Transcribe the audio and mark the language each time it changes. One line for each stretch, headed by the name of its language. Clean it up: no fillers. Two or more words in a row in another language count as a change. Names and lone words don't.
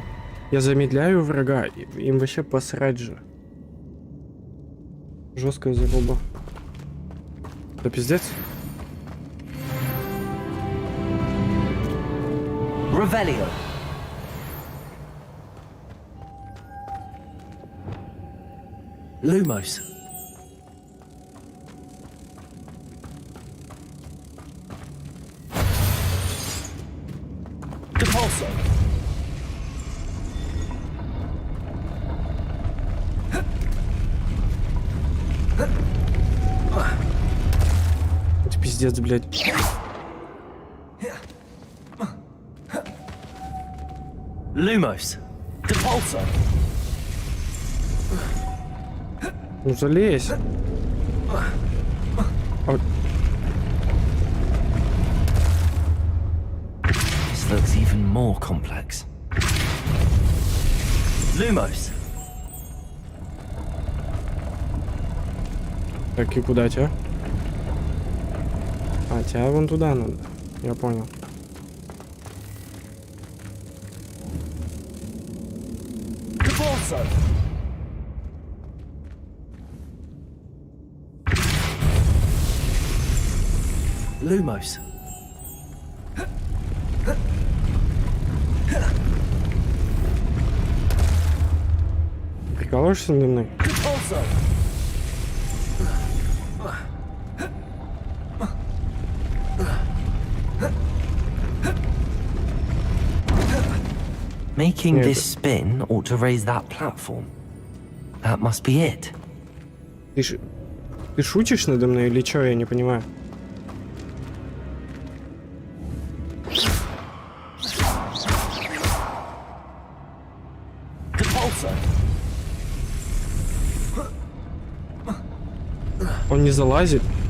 Russian: Я замедляю врага, им вообще посрать же. Жесткая заруба. Да пиздец. Revelio. Lumos. Depulso. Это пиздец, блядь. Lumos. Depulso. Ну залезь.
English: This looks even more complex.
Russian: Lumos. Так, и куда тебя? А, тебя вон туда надо. Я понял. Depulso. Lumos. Прикалываешься надо мной? Depulso.
English: Making this spin ought to raise that platform. That must be it.
Russian: Ты шутишь надо мной или что? Я не понимаю. Он не залазит.